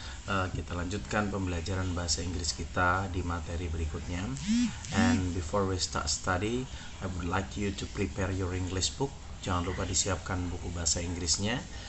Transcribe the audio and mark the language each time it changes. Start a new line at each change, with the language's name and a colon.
Indonesian: Kita lanjutkan pembelajaran bahasa Inggris kita di materi berikutnya.
English: And before we start study, I would like you to prepare your English book.
Indonesian: Jangan lupa disiapkan buku bahasa Inggrisnya.